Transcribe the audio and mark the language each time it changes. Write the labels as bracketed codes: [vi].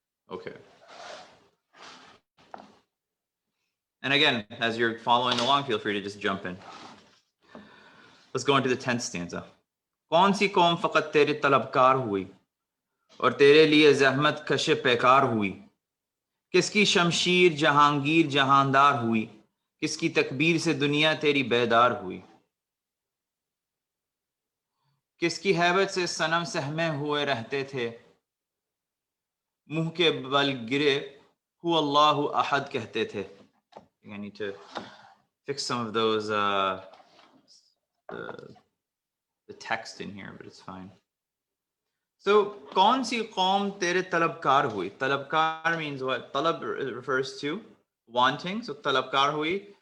[en] Okay. And again, as you're following along, feel free to just jump in. Let's go into the 10th stanza. [hi] कौन सी कौम फकत तेरे तलबकार हुई और तेरे लिए ज़हमत कश पैकार हुई किसकी शमशीर जहांगीर जहांदार हुई किसकी तकबीर से दुनिया तेरी बेदार हुई किसकी हैबत से सनम सहमे हुए रहते थे मुंह के बल गिरे हु अल्लाहु अहद कहते थे. [en] I need to fix some of those the text in here, but it's fine. [hi] So, kaun si qaum tere talabkar hui? [en] Talabkar means what? Talab refers to wanting. So, [hi] talabkar hui.